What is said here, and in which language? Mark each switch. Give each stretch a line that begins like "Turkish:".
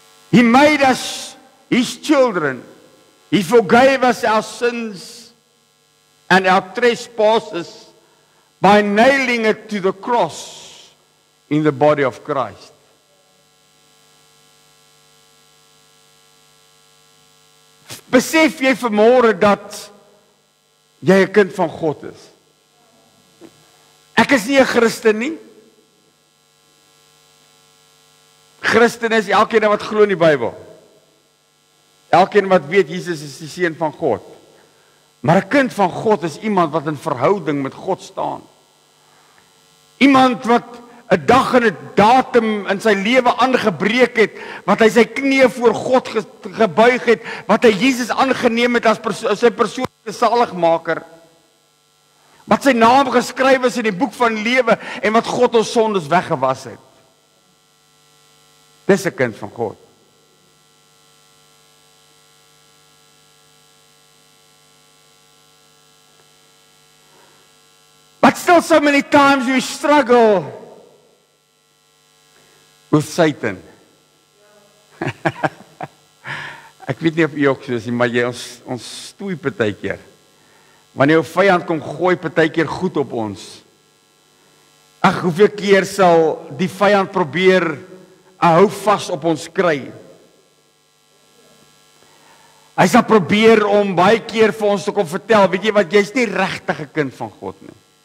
English: He made us His children. He forgave us our sins and our trespasses by nailing it to the cross in the body of Christ.
Afrikaans: Besef jy vanmôre dat jy 'n kind van God is? Ek is nie 'n Christen nie. Christen is elkeen wat glo in die Bybel. Elkeen wat weet Jesus is die seun van God. Maar 'n kind van God is iemand wat in verhouding met God staan. Iemand wat 'n dag en 'n datum in sy lewe aangebreek het, wat hy sy knieë voor God gebuig het, wat hy Jesus aangeneem het as sy persoonlike saligmaker, wat sy naam geskryf is in die boek van lewe en wat God ons sondes weggewas het. Dis 'n kind van God.
English: still so many times we struggle with Satan.
Afrikaans: Ek weet nie of jy ook so is nie, maar ons stoei partykeer. Wanneer jou vyand kom gooi partykeer goed op ons. Ag, hoeveel keer sal die vyand probeer 'n hou vas op ons kry? Hy sal probeer om baie keer vir ons te kom vertel, weet jy wat, jy's nie regtig 'n kind van God nie.